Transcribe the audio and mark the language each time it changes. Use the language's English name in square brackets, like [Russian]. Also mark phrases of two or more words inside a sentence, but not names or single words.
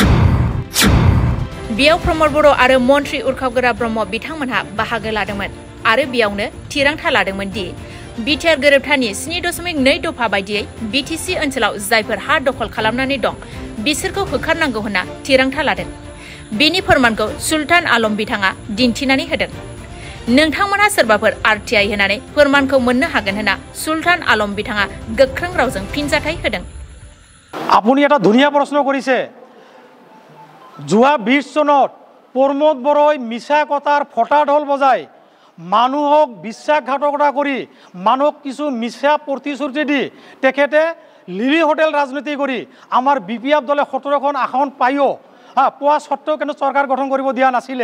[Bodo] बेयाव प्रमद बर' आरो मन्त्रि उरखावगोरा ब्रह्म बिथांमोनहा बाहागो लादोंमोन आरो बेयावनो थिरांथा लादोंमोन दि बिटिआर गोरोबथानि 7.2 दफा बायदियै BTC ओनसोलाव जायफोर हा दखल खालामनानै दं बिसोरखौ होखारनांगौ होनना थिरांथा लादों। बेनि फोरमानखौ सुल्तान आलम बिथाङा दिन्थिनानै होदों। नोंथांमोनहा सोरबाफोर RTI होनानै फोरमानखौ मोननो हागोन होनना सुल्तान आलम बिथाङा गोख्रों रावजों फिनजाथाय होदों। [Assamese] আপুনি এটা ধুনীয়া প্ৰশ্ন কৰিছে। যোৱা 20 চনত প্ৰমদ বৰই মিছা কথাৰ ফটা ঢোল বজাই মানুহক বিশ্বাসঘাতকতা কৰি মানুহক কিছু মিছা প্ৰতিশ্ৰুতি দি তেখেতে লিলি হোটেল ৰাজনীতি কৰি আমাৰ BPF দলে 17খন আসন পায়ো পোৱা সত্ত্বেও কিন্তু চৰকাৰ গঠন কৰিব দিয়া নাছিলে।